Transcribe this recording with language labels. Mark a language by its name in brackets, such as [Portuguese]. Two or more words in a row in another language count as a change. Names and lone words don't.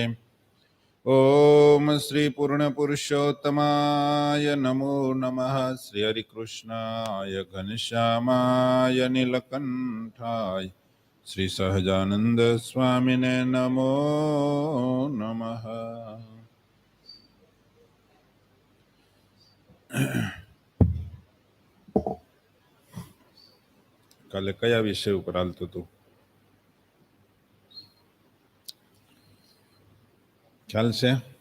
[Sanskrit] ॐ श्री पूर्णपुरुषोत्तमाय नमो नमः। श्री हरिकृष्णाय घनश्यामाय नीलकंठाय श्री सहजानंद स्वामिने नमो नमः। [Gujarati] કાલે કયા વિષય ઉપર હાલતું હતું? ખ્યાલ છે?